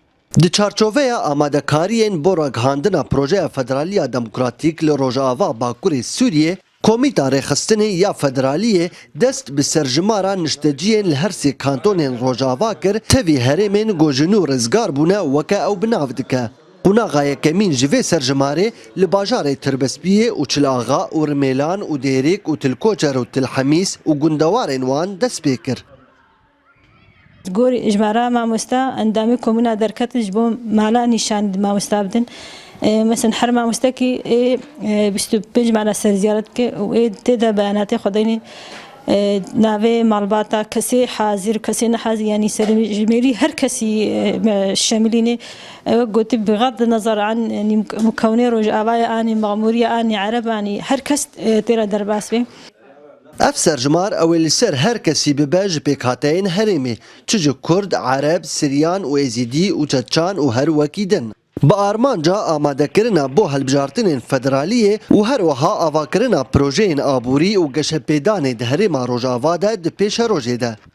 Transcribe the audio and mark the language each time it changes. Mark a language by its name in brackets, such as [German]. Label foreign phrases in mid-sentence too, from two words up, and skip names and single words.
[Kurdish] Di çarçoveya amadekariyên bo ragihandina projeya federaliya demokratîk li Rojava Bakurê Sûriyê, Komîta Rêxistinê ya Federaliyê dest bi serjimara nişteciyên li her sê kantonên Rojava kir, tevî herêmên gojin û rizgar bûne weke ew bi nav dike. Qunaxa yekemîn ji vê serjimarê li bajarê Tirbespiyê û Çilaxa û Rimelan û Dêrêk û Tilkoçer û Tilhemîs û gundewarên wan dest pê kir. گۆری ژمارە مامۆستا ئەندامی کۆمونا دەرکەتش بۆ مالا نیشان مامۆستا بدن مثلا هەر مامۆستاکی 25 مالا سەرزیارەت کە تێدا بەیاناتی خۆدەینی ناوێ ماڵباتە کەسێ حازر کەسێ نەحازر ینی سەرژمێری هەر کەسی شەمیلینێ ئەوە گوتی [Arabic] بغض النظر عن [Kurdish] مکەونەی ڕۆژئاوای ئانی مەغموریە ئانی عەرەبانی هەر کەس تێرە دەرباس بێ. Ev serjimar ew ê li ser her kesî bibe ji pêkhateyên herêmê, çi ji Kurd, Ereb, Siryan û Êzîdî û Çeçan û her wekî din. Bi armanca amadekirina bo helbijartinên federaliyê û her wiha avakirina projeyên aborî û geşepêdanê di herêma Rojava de di pêşa rojê de.